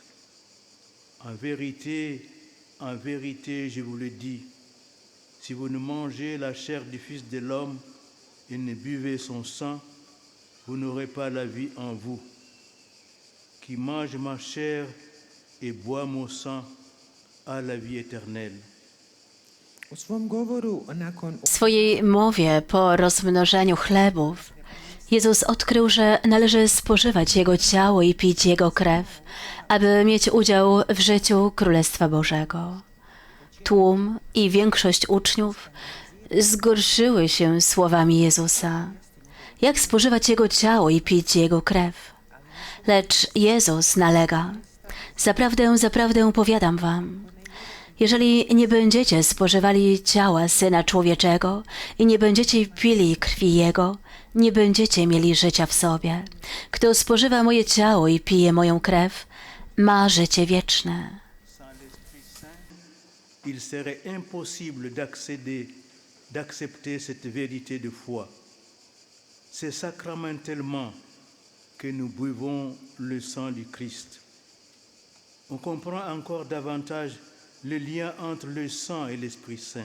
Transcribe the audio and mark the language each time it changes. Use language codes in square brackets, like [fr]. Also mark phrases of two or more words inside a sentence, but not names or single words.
[fr] En vérité, je vous le dis, si vous ne mangez la chair du Fils de l'homme et ne buvez son sang, vous n'aurez pas la vie en vous. Qui mange ma chair et boit mon sang a la vie éternelle. [hr] u svom govoru nakon [pl] W swojej mowie po rozmnożeniu chlebów Jezus odkrył, że należy spożywać Jego ciało i pić Jego krew, aby mieć udział w życiu Królestwa Bożego. Tłum i większość uczniów zgorszyły się słowami Jezusa. Jak spożywać Jego ciało i pić Jego krew? Lecz Jezus nalega: zaprawdę, zaprawdę powiadam wam, jeżeli nie będziecie spożywali ciała Syna Człowieczego i nie będziecie pili krwi Jego, nie będziecie mieli życia w sobie. Kto spożywa moje ciało i pije moją krew, ma życie wieczne. [fr] Sans l'Esprit Saint, il serait impossible d'accepter cette vérité de foi. C'est sacramentellement que nous buvons le sang du Christ. On comprend encore davantage le lien entre le sang et l'Esprit Saint.